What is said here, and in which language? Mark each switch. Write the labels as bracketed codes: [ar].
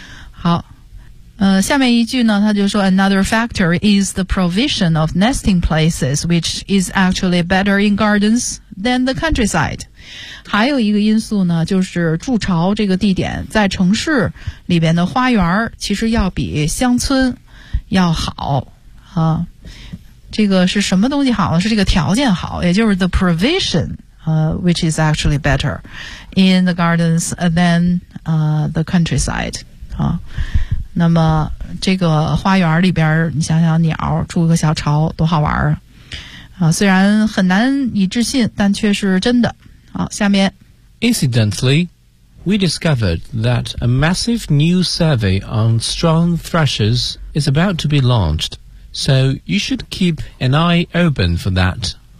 [zh] 好下面一句呢他就说 [en] another factor is the provision of nesting places, which is actually better in gardens than the countryside. [zh] 还有一个因素呢就是筑巢这个地点在城市里边的花园其实要比乡村要好啊。这个是什么东西好呢是这个条件好也就是 [en] the provision,which is actually better in the gardens than the countryside [zh] 啊，那么这个花园里边你想想鸟住个小巢多好玩啊！虽然很难以置信但却是真的好下面 [en] Incidentally we discovered that a massive new survey on strong thrushes is about to be launched so you should keep an eye open for that